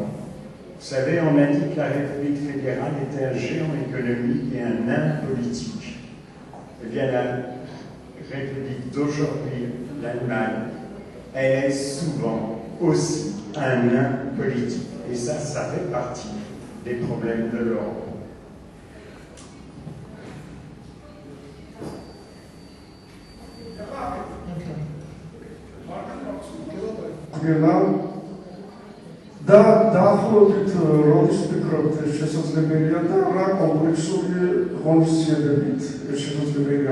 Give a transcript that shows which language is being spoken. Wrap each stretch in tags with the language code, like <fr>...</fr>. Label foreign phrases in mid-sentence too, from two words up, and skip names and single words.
<fr>Vous savez, on a dit que la République fédérale était un géant économique et un nain politique. Eh bien, la République d'aujourd'hui, l'Allemagne, elle est souvent aussi un nain politique. Et ça fait partie des problèmes de l'Europe.</fr> <ka>და დაახლოებით როდის ფიქრობთ ეს შესაძლებელია და რა კომპლექსური ღონისძიებებით ეს შესაძლებელია?</ka>